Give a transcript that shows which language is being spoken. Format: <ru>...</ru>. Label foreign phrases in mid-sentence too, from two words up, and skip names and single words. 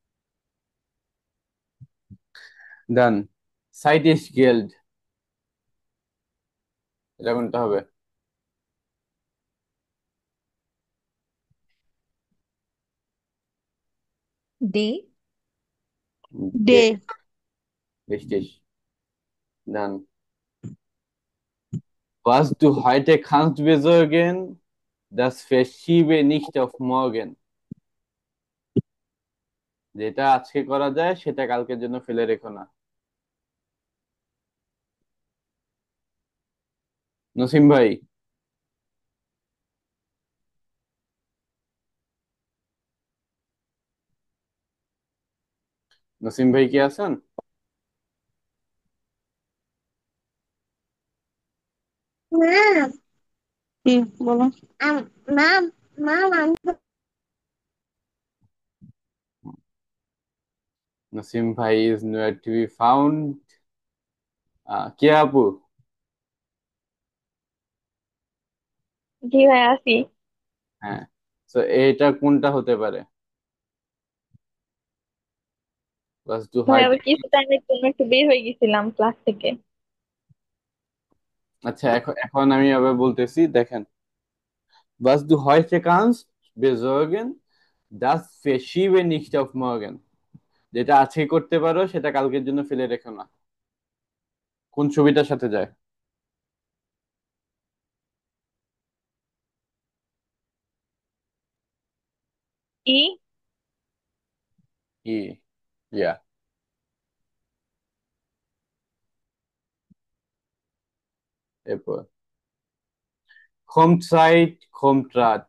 <bn>ডান।</bn> <de>Zeit ist Geld,</de> <bn>এটা কোনটা হবে? ডে। ডে। ডে। প্রেস্টিজ। ডান।</bn> <de>Was du heute kannst besorgen, das verschiebe nicht auf morgen।</de> <bn>যেটা আজকে করা যায় সেটা কালকের জন্য ফেলে রেখো না। নসিম ভাই। নসিম ভাই কি আছেন? না। কি বলো? মা, মা। নসিম ভাই</bn> <en>is nowhere to be found।</en> <bn>কে আপু? জি ভাই আছি। হ্যাঁ, তো এইটা কোনটা হতে পারে? প্লাস টু ভাই হয়। আবার কিছু টাইমের জন্য একটু বের হয়ে গেছিলাম ক্লাস থেকে। আচ্ছা, এখন এখন আমি আবার বলতেছি, দেখেন।</bn> <de>Was du heute kannst besorgen, das verschiebe nicht auf morgen.</de> <bn>যেটা আজকে করতে পারো সেটা কালকের জন্য ফেলে রেখো না। কোন ছবিটার সাথে যায়? কি? ই, ইয়া। এরপর</bn> <de>kommt Zeit, kommt Rat।</de>